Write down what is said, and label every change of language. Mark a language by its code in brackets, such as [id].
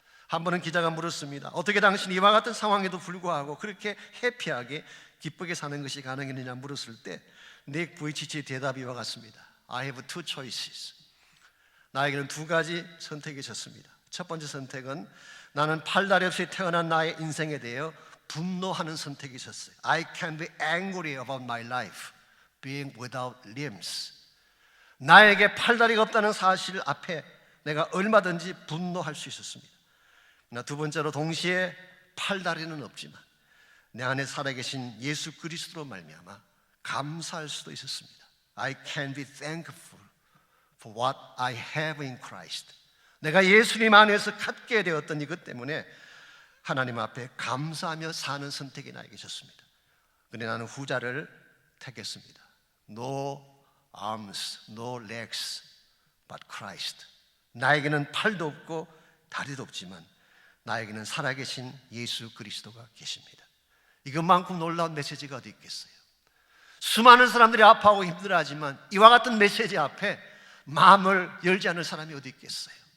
[ko] 한 번은 기자가 물었습니다. 어떻게 당신이 이와 같은 상황에도 불구하고 그렇게 해피하게 기쁘게 사는 것이 가능했느냐 물었을 때 닉 부이치치의 대답이 이와 같습니다. [en] I have two choices. [ko] 나에게는 두 가지 선택이 있었습니다. 첫 번째 선택은 나는 팔다리 없이 태어난 나의 인생에 대해 분노하는 선택이 있었어요. [en] I can be angry about my life being without limbs. [ko] 나에게 팔다리가 없다는 사실 앞에 내가 얼마든지 분노할 수 있었습니다. 그러나 두 번째로 동시에 팔다리는 없지만 내 안에 살아계신 예수 그리스도로 말미암아 감사할 수도 있었습니다. [en] I can be thankful for what I have in Christ. [ko] 내가 예수님 안에서 갖게 되었던 이것 때문에 하나님 앞에 감사하며 사는 선택이 나에게 있었습니다. 그런데 나는 후자를 택했습니다. [en] No arms, no legs, but Christ. [ko] 나에게는 팔도 없고 다리도 없지만 나에게는 살아계신 예수 그리스도가 계십니다. 이것만큼 놀라운 메시지가 어디 있겠어요? 수많은 사람들이 아파하고 힘들어하지만 이와 같은 메시지 앞에 마음을 열지 않을 사람이 어디 있겠어요?